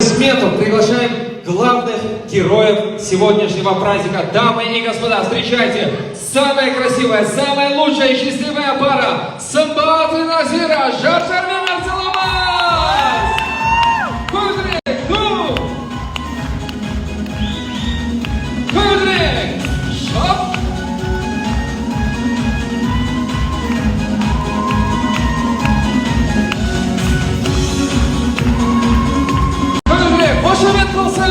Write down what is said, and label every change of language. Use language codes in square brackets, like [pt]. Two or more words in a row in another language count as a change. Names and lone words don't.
[ru] аплодисментов приглашаем главных героев сегодняшнего праздника. Дамы и господа, встречайте, самая красивая, самая лучшая и счастливая пара Сымбат и Назира, Жар-Жар мен Арсаламас! [kk] Көбірек, ну! Көбірек, шоп! Көбірек, қошемет болсын!